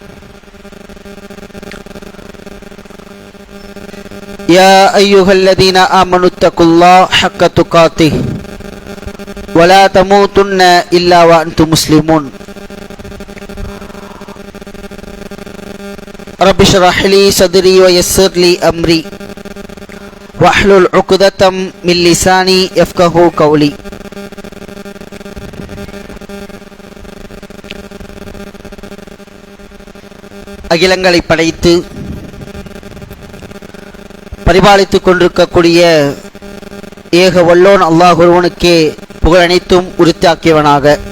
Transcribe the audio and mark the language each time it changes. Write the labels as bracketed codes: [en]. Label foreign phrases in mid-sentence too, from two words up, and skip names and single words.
[ar] يا أيها الذين آمنوا اتقوا الله حق تقاته ولا تموتن إلا وأنتم مسلمون. رب اشرح لي صدري ويسر لي أمري واحلل عقدة من لساني يفقهوا قولي. [ta] அகிலங்களை படைத்து பரிபாலித்துக் கொண்டிருக்கக்கூடிய ஏக வல்லோன் அல்லாஹ் ஒருவனுக்கே புகழ் அனைத்தும் உரித்தாக்கியவனாக,